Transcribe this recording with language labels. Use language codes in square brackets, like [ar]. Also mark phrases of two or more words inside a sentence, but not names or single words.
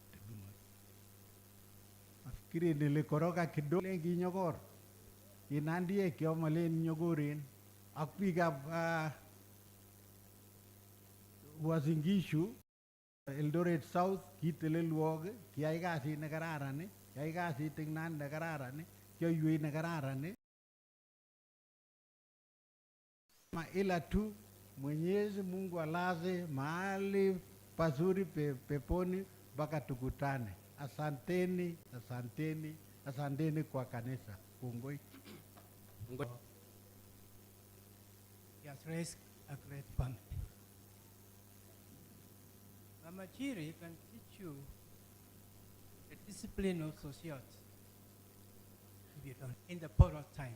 [sw] Afikiri nilikoroga kidogo [kln] kinyokor kinandie kiomalen nyokoren ak biikab Uasin Gishu Eldoret South kitelelwok kiyai kasit nekararan kiyai kasit eng nan nekararan kioiwei nekararan [sw] ila tu Mwenyezi Mungu alaze mahali pazuri peponi mpaka tukutane. Asanteni, asanteni, asanteni kwa kanisa. [kln] Kongoi. [en] He has raised a great family. Mama Chiri can teach you the discipline of society if you don't, in the borrowed time.